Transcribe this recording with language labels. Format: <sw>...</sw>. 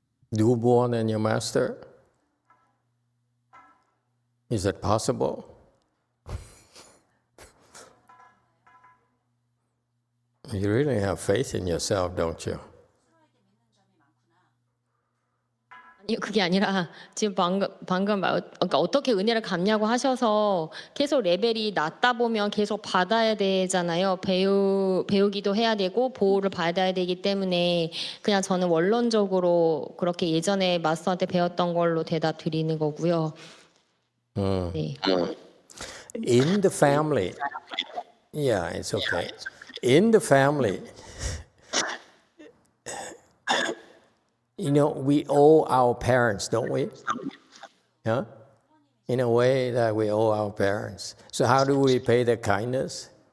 <en>Newborn and your master? Is that possible? You really have faith in yourself, don't you?</en> <ko>아니 그게 아니라 지금 방금 그러니까 어떻게 은혜를 갚냐고 하셔서 계속 레벨이 낮다 보면 계속 받아야 되잖아요. 배우기도 해야 되고 보호를 받아야 되기 때문에 그냥 저는 원론적으로 그렇게 예전에 마스터한테 배웠던 걸로 대답 드리는 거고요. 네.</ko> <en>In the family, yeah, it's okay. In the family, you know, we owe our parents, don't we? Huh? In a way that we owe our parents. So how do we pay their kindness?</en>